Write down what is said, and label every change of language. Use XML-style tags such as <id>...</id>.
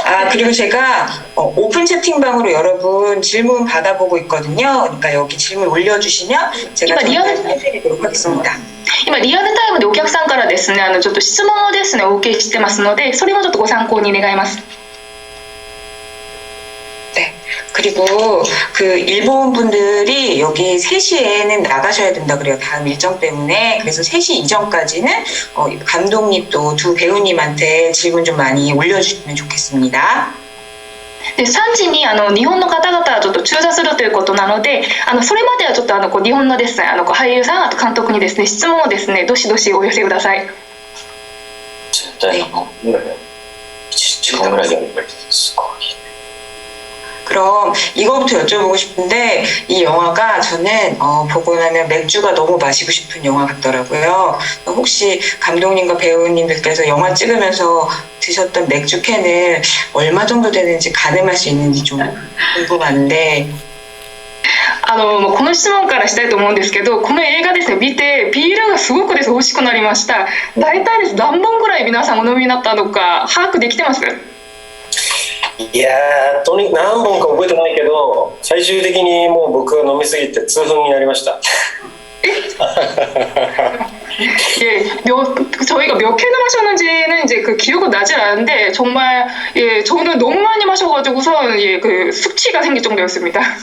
<ko>그리고 제가 오픈 채팅방으로 여러분 질문 받아보고 있거든요. 그러니까 여기 질문 올려주시면 제가 해드리도록 하겠습니다.</ko> <ja>今リアルタイムでお客さんからですね、ちょっと質問をですね、お受けしてますので、それもちょっとご参考に願います。</ja> <ko>네. 그리고 그 일본 분들이 여기 3시에는 나가셔야 된다 그래요. 다음 일정 때문에. 그래서 3시 이전까지는 감독님 또 두 배우님한테 질문 좀 많이 올려주시면 좋겠습니다.</ko> <ja>で3時に日本の方々はちょっと中座するということなので、それまではちょっと日本のですね、俳優さん、あと監督にですね、質問をですね、どしどしお寄せください。絶対1時間ぐらいでやればいいです。すごい。</ja> <ko>그럼 이거부터 여쭤보고 싶은데 이 영화가 저는 보고 나면 맥주가 너무 마시고 싶은 영화 같더라고요. 혹시 감독님과 배우님들께서 영화 찍으면서 드셨던 맥주 캔을 얼마 정도 되는지 가늠할 수 있는지 좀 궁금한데.</ko> <ja>もうこの質問からしたいと思うんですけど、この映画ですね、見てビールがすごくですね、美味しくなりました。大体です何本ぐらい皆さんお飲みになったのか把握できてます？いやー、とにかく何本か覚えてないけど、最終的にもう僕が飲みすぎて痛風になりました。</ja> <ko>예, 저희가 몇 캔을 마셨는지는 이제 그 기억은 나질 않은데 정말 예, 저는 너무 많이 마셔가지고서 예, 그 숙취가 생길 정도였습니다.</ko>